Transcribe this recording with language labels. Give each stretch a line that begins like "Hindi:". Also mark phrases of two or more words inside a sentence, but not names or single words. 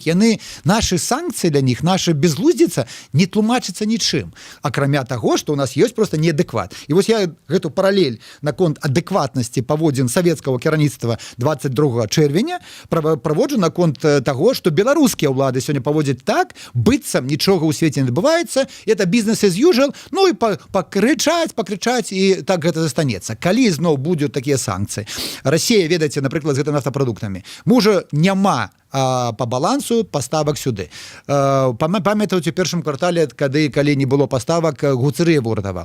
Belarusian: Яны, нашы санкцыі
Russian: для них,
Belarusian: наша безглуздзіца не тлумачыцца нічым, акрамя таго, што ў нас ёсць просто неадэкват. І вось я гэту паралель наконт адэкватнасці паводзін савецкага кіраўніцтва 22 чэрвеня праводжу наконт таго, што беларускія ўлады сёння паводзяць так, быццам нічога ў свеце не адбываецца, это
English: business as usual,
Belarusian: ну і пакрычаць і так гэта застанецца. Калі зноў будуць такія санкцыі, Расія, ведаеце, напрыклад, з гэтымі нафтапрадуктамі, можа няма
Russian: по балансу
Belarusian: паставак сюды. Памятаюць у першым квартале, калі не было паставак, Гуцерыева уратаваў.